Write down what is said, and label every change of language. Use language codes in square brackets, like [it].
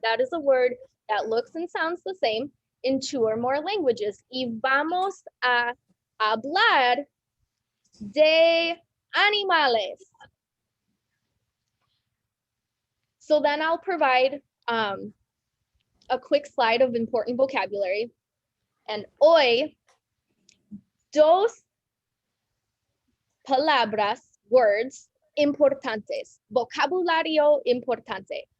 [en] That is a word that looks and sounds the same in 2 or more languages. [es] Y vamos a hablar de animales. [en] So then I'll provide a quick slide of important vocabulary. [es] And hoy, dos palabras, words, importantes, vocabulario importante.